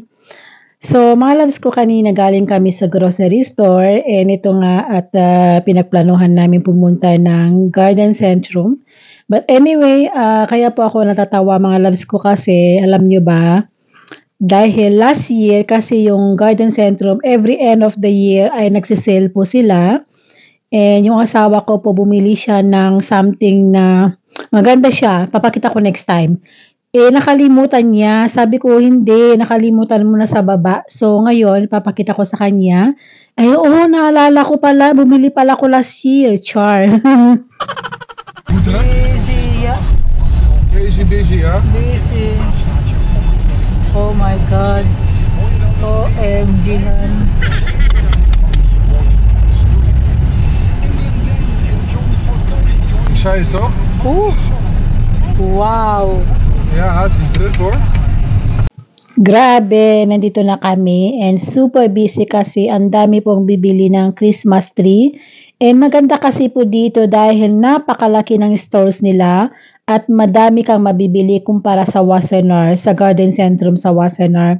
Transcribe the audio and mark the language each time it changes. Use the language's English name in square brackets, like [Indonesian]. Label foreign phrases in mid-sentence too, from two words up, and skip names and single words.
[Filipino] So, mga loves ko kanina galing kami sa [English] grocery store [Filipino] and ito nga at pinagplanuhan namin pumunta ng Garden Centrum. [English] But anyway, [Filipino] kaya po ako natatawa mga loves ko kasi alam nyo ba, dahil last year kasi yung Garden Centrum [English] every end of the year [Filipino] ay nagsisale po sila. And yung asawa ko po bumili siya ng something na maganda siya, papakita ko next time. Nakalimutan niya, sabi ko hindi, nakalimutan mo na sa baba. So ngayon, papakita ko sa kanya. Ay oo, naalala ko pala, bumili pala ko last year, char. [Dutch] Busy, ja. Busy, ja? [English] Busy. Oh my God. OMG, han. [Dutch] Ik zei het toch? Wow. Ja, het is druk hoor. [Filipino] Grabe, nandito na kami and [English] super busy [Filipino] kasi ang dami pong bibili ng [English] Christmas tree. [Filipino] And maganda kasi po dito dahil napakalaki ng stores nila at madami kang mabibili kumpara sa Wassenaar, sa Garden Centrum sa Wassenaar.